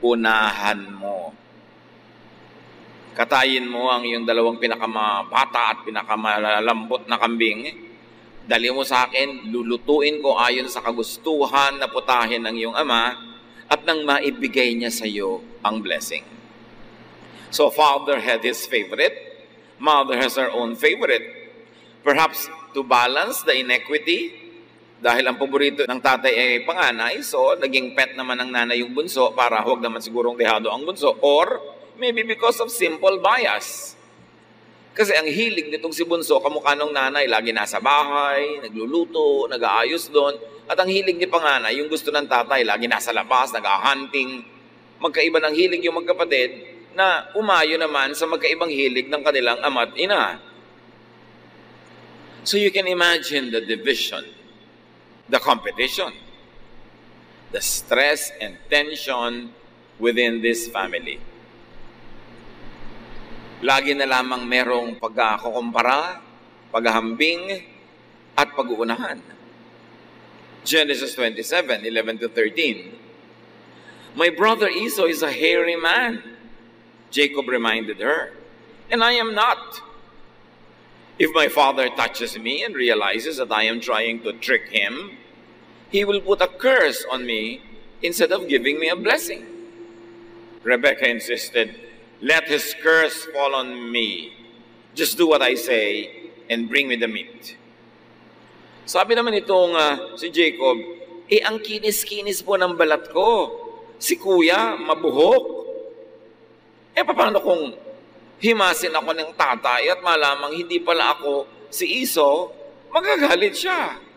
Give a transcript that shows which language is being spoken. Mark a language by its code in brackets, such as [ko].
[tl] Unahan mo. Katayin mo ang iyong 2 pinakamabata at pinakamalambot na kambing. Dali mo sa akin, lulutuin ko ayon sa kagustuhan na putahin ng iyong ama at nang maibigay niya sa iyo ang blessing. [en] So father had his favorite, mother has her own favorite. Perhaps to balance the inequity, [tl] dahil ang paborito ng tatay ay panganay, so naging pet naman ng nanay yung bunso para huwag naman sigurong dehado ang bunso, [en] or maybe because of simple bias. [tl] Kasi ang hilig nitong si bunso, kamukha ng nanay, lagi nasa bahay, nagluluto, nag-aayos doon. At ang hilig ni panganay, yung gusto ng tatay, lagi nasa labas, nag-hunting. Magkaiba ng hilig yung magkapatid na umayo naman sa magkaibang hilig ng kanilang ama't ina. [en] So you can imagine the division, the competition, the stress and tension within this family. [tl] Lagi na lamang merong pagkakumpara, paghahambing, at pag-uunahan. [en] Genesis 27:11-13. My brother Esau is a hairy man, Jacob reminded her, and I am not. If my father touches me and realizes that I am trying to trick him, he will put a curse on me instead of giving me a blessing. Rebecca insisted, let his curse fall on me. Just do what I say and bring me the meat. [tl] Sabi naman itong si Jacob, ang kinis-kinis po ng balat ko. Si kuya, mabuhok. Paano kung himasin ako ng tatay at malamang hindi pala ako si Esau, magagalit siya.